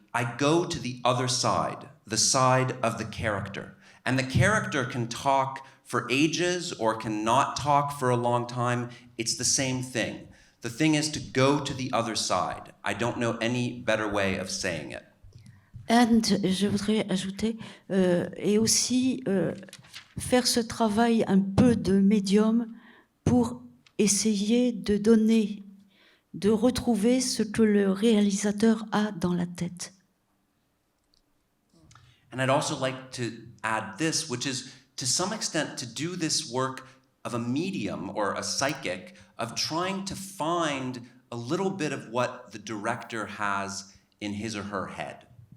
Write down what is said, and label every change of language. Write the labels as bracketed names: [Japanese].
[English] I go to the other side, the side of the character. And the character can talk for ages or can not talk for a long time. It's the same thing. The thing is to go to the other side. I don't know any better way of saying it. And [French] je voudrais ajouter, et aussi faire ce travail un peu de médium pour essayer de donner, de retrouver ce que le réalisateur a dans la tête. [English] And I'd also like to add this, which is to some extent to do this work of a medium or a psychic, of trying to find a little bit of what the director has in his or her head.